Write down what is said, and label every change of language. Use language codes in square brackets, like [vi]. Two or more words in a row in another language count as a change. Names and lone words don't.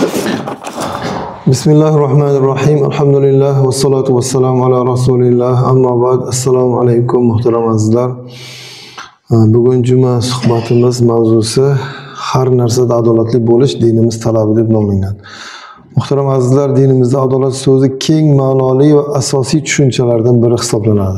[ar] بسم الله الرحمن الرحيم. الحمد لله والصلاة والسلام على رسول الله. أما بعد. [uz] Assalomu alaykum muhtaram azizlar. Bugun juma suhbatimiz mavzusi har narsada adolatli bo'lish dinimiz talabi deb nomlangan. Muhtaram azizlar, dinimizda adolat so'zi keng ma'noli va asosiy tushunchalardan biri hisoblanadi.